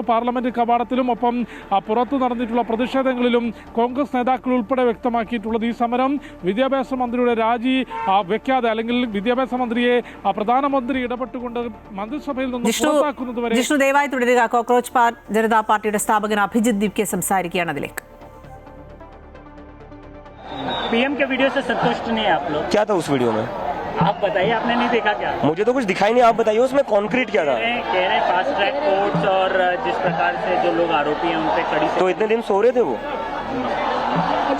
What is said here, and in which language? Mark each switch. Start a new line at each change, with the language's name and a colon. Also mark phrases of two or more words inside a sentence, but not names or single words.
Malayalam: പാർലമെന്റ് കവാടത്തിലും ഒപ്പം പുറത്തു നടന്നിട്ടുള്ള പ്രതിഷേധങ്ങളിലും കോൺഗ്രസ് നേതാക്കൾ ഉൾപ്പെടെ വ്യക്തമാക്കിയിട്ടുള്ളത് ഈ സമരം വിദ്യാഭ്യാസ മന്ത്രിയുടെ രാജി വെക്കാതെ അല്ലെങ്കിൽ വിദ്യാഭ്യാസ മന്ത്രിയെ പ്രധാനമന്ത്രി ഇടപെട്ടുകൊണ്ട് മന്ത്രിസഭയിൽ നിന്ന് പുറത്താക്കുന്നതുവരെ. ജിഷ്ണു, ദയവായി തുടരുക. കോക്രോച്ച് ജനതാ പാർട്ടിയുടെ സ്ഥാപകൻ അഭിജിത് ദീപ്കെ സംസാരിക്കുകയാണ്. അതിലേക്ക്
Hindi: पीएम के वीडियो से संतुष्ट नहीं है आप लोग? क्या था उस वीडियो में? आप बताइए, आपने नहीं देखा क्या? मुझे तो कुछ दिखाई नहीं, आप बताइए उसमें कॉन्क्रीट क्या था? कह रहे फास्ट ट्रैक कोर्ट्स और जिस प्रकार से जो लोग आरोपी हैं उन पे कड़ी से। तो इतने दिन सो रहे थे वो?